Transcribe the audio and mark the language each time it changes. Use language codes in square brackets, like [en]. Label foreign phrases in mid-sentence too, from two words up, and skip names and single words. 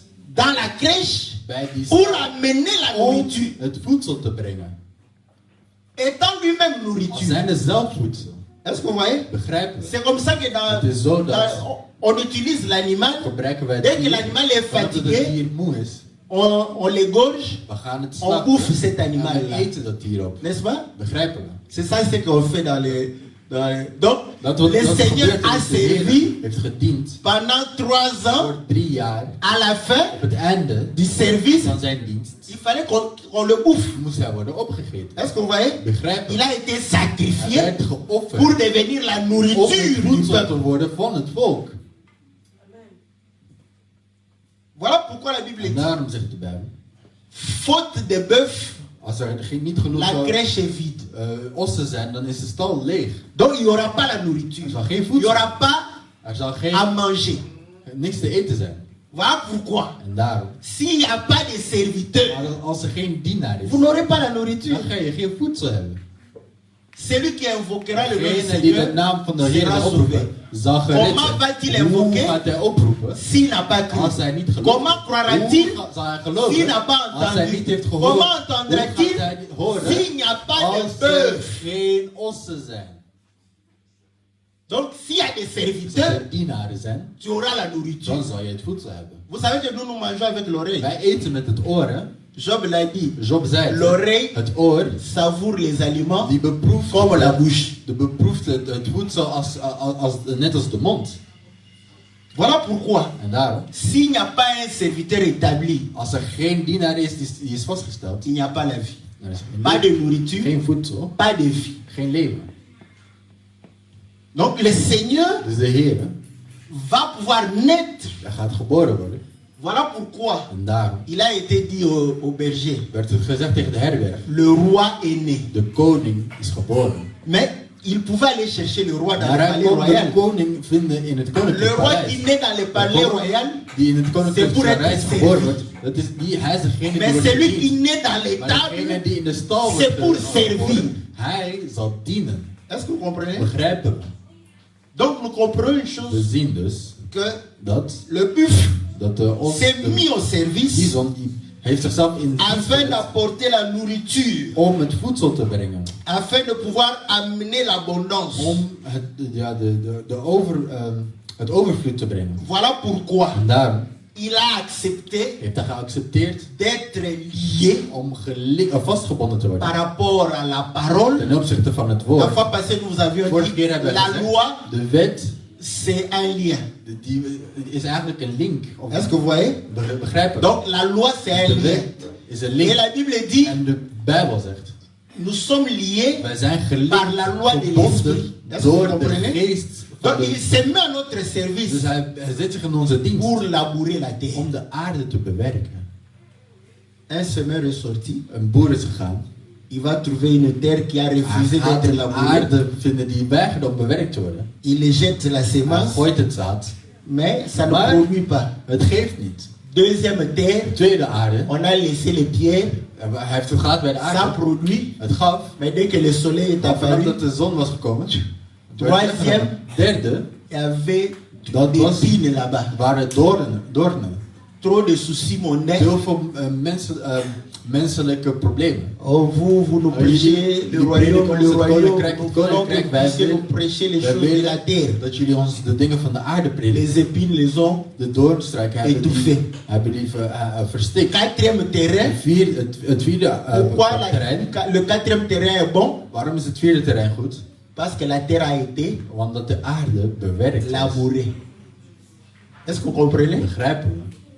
[fr] dans la crèche [nl] bij die [fr] pour amener la [nl] om [fr] nourriture. [nl] het voedsel te brengen. [fr] Étant lui-même [nl] Als [fr] nourriture. [nl] zijnde zelf voedsel. [fr] Est-ce que vous voyez? [nl] Begrijpen we? [fr] C'est comme ça que [nl] Het is zo dat [fr] on utilise l'animal. [nl] gebruiken wij [fr] Dès [nl] het [fr] que [nl] dier. [fr] l'animal est [nl] Omdat het [fr] fatigué, [nl] dier moe is. [fr] on l'égorge, [nl] We gaan het [fr] on [nl] slachten. [fr] bouffe cet [nl] En we [fr] animal-là. [nl] eten dat dier op. [fr] N'est-ce pas? [nl] Begrijpen we? [fr] C'est ça ce qu'on fait dans les... Donc, [nl] Dat wat [fr] le [nl] dat [fr] Seigneur [nl] gebeurt [fr] a [nl] is, de Heer [fr] servi [nl] heeft gediend [fr] pendant 3 ans. [nl] voor 3 jaar. [fr] À la fin [nl] Op het einde [fr] du service, [nl] van zijn dienst [fr] il fallait qu'on le bouffe. [nl] moest hij worden opgegeten. [fr] Est-ce que vous voyez? [nl] Begrijpen [fr] Il [nl] we? [fr] a été [nl] Hij [fr] sacrifié [nl] werd geofferd [fr] pour devenir la [nl] om [fr] nourriture [nl] het [fr] du [nl] voedsel [fr] peuple. [nl] te worden van het volk. [fr] Voilà pourquoi la Bible [nl] En [fr] dit, [nl] daarom zegt de Bijbel, [fr] faute de bœuf, [nl] als er niet genoeg [fr] la crèche est vide. [nl] ossen zijn, dan is de stal leeg. [fr] Donc il n'y aura pas la nourriture. [nl] Er zal geen [fr] Il n'y [nl] voedsel, [fr] aura pas [nl] er zal [fr] à manger. [nl] niks te eten zijn. [fr] Voilà pourquoi. [nl] En daarom, [fr] S'il n'y a pas de serviteur, [nl] maar als er geen dienaar is, [fr] vous n'aurez pas la nourriture. [nl] dan ga je geen voedsel hebben. [fr] Celui qui invoquera le nom du [nl] Degene die de [fr] Seigneur [nl] naam van de Heer [fr] sera [nl] zal [fr] sauvé. [nl] oproepen, zal gered [fr] Comment va-t-il [nl] zijn. Hoe [fr] invoquer [nl] gaat hij oproepen [fr] s'il n'a pas cru? [nl] als hij niet gelooft? [fr] Comment croira-t-il [nl] Hoe zal hij [fr] s'il [nl] geloven [fr] n'a pas [nl] als hij niet [fr] entendu? [nl] heeft gehoord? [fr] Comment [nl] Hoe gaat [fr] entendra-t-il [nl] hij niet horen [fr] s'il n'y a pas de [nl] als er [fr] bœuf? [nl] geen ossen zijn? [fr] Donc s'il y a des [nl] Als [fr] serviteurs, [nl] er dienaren zijn, [fr] tu auras la nourriture. [nl] dan zal je het voedsel hebben. [fr] Vous savez que nous mangeons avec l'oreille. [nl] Wij eten met het oor, hè? [fr] Job l'a dit. [nl] Job zei het. [fr] L'oreille [nl] Het oor, [fr] savoure les aliments [nl] die beproeft, [fr] comme la bouche. [nl] beproeft het voedsel net als de mond. [fr] Voilà pourquoi, [nl] En daarom, [fr] s'il n'y a pas un serviteur établi, [nl] als er geen dienaar is die is vastgesteld, [fr] il n'y a pas la vie. [nl] dan is er [fr] Pas de nourriture, [nl] geen voedsel, [fr] pas de vie. [nl] geen leven. [fr] Donc le Seigneur [nl] Dus de Heer, [fr] va pouvoir naître. [nl] hij gaat geboren worden. [fr] Voilà pourquoi [nl] En daarom [fr] il a été dit au berger, [nl] werd het gezegd tegen de herberg, [fr] le roi est né. [nl] de koning is geboren. [fr] Mais il pouvait aller chercher le roi dans [nl] Maar [fr] le [nl] hij [fr] palais [nl] kon de [fr] royal. [nl] koning vinden in het [fr] Le [nl] koninklijk [fr] roi [nl] paleis. [fr] qui naît dans le palais royal, [nl] Die in het koninklijk [fr] C'est pour être [nl] paleis [fr] servi. [nl] geboren wordt, hij is degene die [fr] mais [nl] wordt [fr] celui qui [nl] gediend. [fr] naît dans les [nl] Maar degene [fr] tables, [nl] die in de stal [fr] c'est [nl] wordt [fr] pour [nl] geboren, [fr] servir. [nl] hij zal dienen. [fr] Est-ce que vous comprenez? [nl] Begrijpen we? [fr] Donc nous comprenons une [nl] We [fr] chose, [nl] zien dus [fr] que [nl] dat [fr] le buffle s'est mis [nl] de [fr] au service [nl] bison die heeft zichzelf in dienst [fr] afin [nl] gezet [fr] d'apporter la nourriture, [nl] om het voedsel te brengen. [fr] afin de pouvoir amener l'abondance. [nl] Om het overvloed te brengen. [fr] Voilà pourquoi [nl] En daarom [fr] il a accepté [nl] heeft hij geaccepteerd [fr] d'être lié [nl] om vastgebonden te worden. [fr] par rapport à la parole. [nl] Ten opzichte van het [fr] La [nl] woord. [fr] fois passée, nous avions [nl] Vorige [fr] dit [nl] keer hebben we [fr] la [nl] gezegd, [fr] loi, [nl] de wet [fr] c'est un lien. [nl] die is eigenlijk een link. Of [fr] Est-ce que vous voyez? [nl] begrijpen? [fr] Donc la loi, c'est un [nl] De [fr] lien. [nl] wet is een [fr] Et [nl] link. [fr] la Bible dit, [nl] En de Bijbel zegt, [fr] nous sommes liés [nl] wij zijn [fr] par la loi de [nl] gebonden [fr] l'esprit. Est-ce que vous [nl] door de [fr] comprenez? [nl] geest van [fr] Donc il [nl] de... [fr] s'est mis à notre [nl] Dus [fr] service [nl] hij zet zich in onze dienst [fr] pour labourer la terre. [nl] om de aarde te bewerken. [fr] Un semeur est sorti, [nl] Een boer is gegaan. [fr] il va trouver une terre qui a [nl] Hij [fr] refusé [nl] gaat [fr] d'être [nl] een [fr] labourée. [nl] aarde vinden die weigert om bewerkt te worden. [fr] Il jette la [nl] Hij [fr] sémence, [nl] gooit het zaad. [fr] mais ça ne [nl] Maar [fr] produit pas. [nl] het geeft niet. [fr] Deuxième terre, [nl] De tweede aarde, [fr] on a laissé les pierres, [nl] hij heeft het gehad bij de [fr] ça [nl] aarde. [fr] produit, [nl] Het gaf. [fr] mais dès que le soleil est [nl] Maar vanaf [fr] apparu, [nl] dat de zon was gekomen. [fr] Troisième. [nl] Derde, [fr] il y avait [nl] dat [fr] des [nl] was, [fr] pines là-bas. [nl] waren doornen. [fr] Trop de soucis mondains. [nl] Heel veel menselijke problemen. [fr] Oh, vous nous prêchez le royaume, nous voulons que [nl] wij [fr] puissiez nous prêcher les choses de la terre. [nl] dat jullie ons de dingen van de aarde prediken. [fr] Les épines les ont. [nl] De doornstruiken hebben die verstikt. [fr] Quatrième terrain. [nl] Het vierde [fr] Pourquoi [nl] terrein. [fr] le quatrième terrain est bon? [nl] Waarom is het vierde terrein goed? [fr] Parce que la terre a été [nl] Want de aarde bewerkt is. [fr] labourée. Est-ce que vous comprenez?